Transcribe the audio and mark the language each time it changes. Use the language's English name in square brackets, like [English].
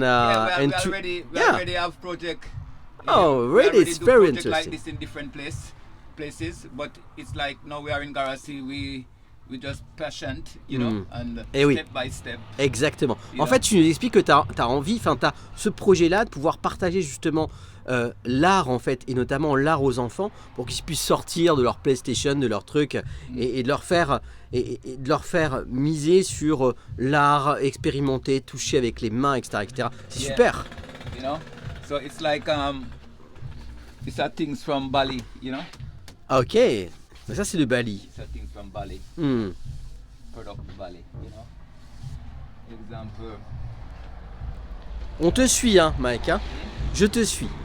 [English] we already have project. Really? It's very interesting. Like this in different places, but it's like now we are in Garassi, we just patient, you know, and step by step. [French] Exactement. En fait, tu nous expliques que tu as envie, enfin, tu as ce projet-là de pouvoir partager justement l'art, en fait, et notamment l'art aux enfants, pour qu'ils puissent sortir de leur PlayStation, de leur truc, et de leur faire miser sur l'art, expérimenter, toucher avec les mains, etc. etc. C'est super. [English] You know, so it's like these are things from Bali, you know. [French] Ok, mais ça c'est de Bali. [English] These are things from Bali. Product Bali, you know. Example. [French] On te suit, hein, Mike. Hein? Je te suis.